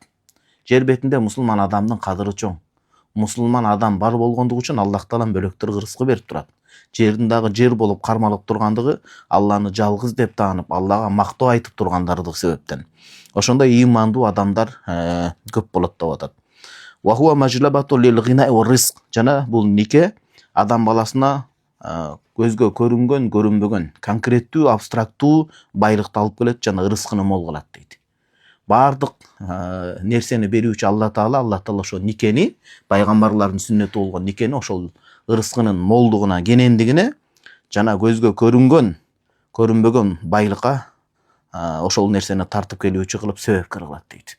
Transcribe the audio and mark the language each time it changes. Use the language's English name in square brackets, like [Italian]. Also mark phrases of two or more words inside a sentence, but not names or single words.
[Kyrgyz] Жер бетинде мусулман адамдын кадыры чоң. Мусулман адам бар болгондугу үчүн Аллах Таалам бөлөктөр кырсыкы берип турат. Жердин дагы жер болуп кармалып тургандыгы Алланы жалгыз деп таанып, Аллага мактоо айтып тургандардык себептен. Ошондой ыймандуу адамдар көп болот деп атат. [Arabic] وهو مجلبة للغنى والرزق. [Kyrgyz] Жана бул нике адам баласына көзгө көрүнгөн, көрүнбөгөн, конкреттүү, абстрактуу байлыкты алып келет, жана ырыскыны мол кылат дейт. Бардык нерсени берүүчү Алла Таала ошо никени, пайгамбарлардын сүннөтү болгон никени ошол ырыскынын молдугуна, кенендигине, жана көзгө көрүнгөн, көрүнбөгөн байлыкка ошол нерсени тартып келүүчү кылып себепкер кылат дейт.